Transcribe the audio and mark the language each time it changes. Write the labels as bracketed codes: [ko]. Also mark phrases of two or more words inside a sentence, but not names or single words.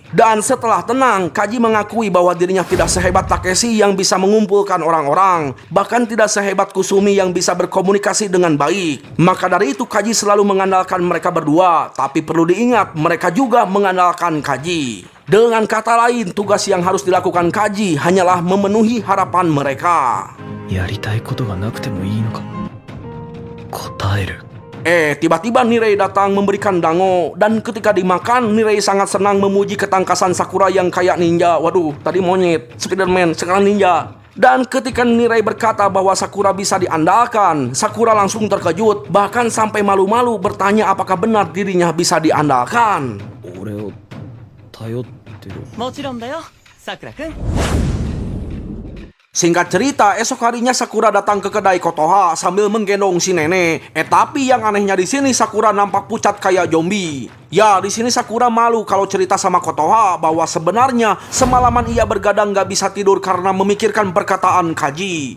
[id] Dan setelah tenang, Kaji mengakui bahwa dirinya tidak sehebat Takeshi yang bisa mengumpulkan orang-orang, bahkan tidak sehebat Kusumi yang bisa berkomunikasi dengan baik. Maka dari itu Kaji selalu mengandalkan mereka berdua, tapi perlu diingat mereka juga mengandalkan Kaji. Dengan kata lain, tugas yang harus dilakukan Kaji hanyalah memenuhi harapan mereka. [ja] やりたいことがなくてもいいのか。答える。 [id] Tiba-tiba Nirei datang memberikan dango. Dan ketika dimakan, Nirei sangat senang memuji ketangkasan Sakura yang kayak ninja. Waduh, tadi monyet, Spiderman, sekarang ninja. Dan ketika Nirei berkata bahwa Sakura bisa diandalkan, Sakura langsung terkejut. Bahkan sampai malu-malu bertanya apakah benar dirinya bisa diandalkan. [ja] 俺を頼ってる。もちろんだよ、さくらくん。 [id] Singkat cerita, esok harinya Sakura datang ke kedai Kotoha sambil menggendong si nenek. Tapi yang anehnya di sini Sakura nampak pucat kayak zombie. Ya, di sini Sakura malu kalau cerita sama Kotoha bahwa sebenarnya semalaman ia bergadang gak bisa tidur karena memikirkan perkataan Kaji.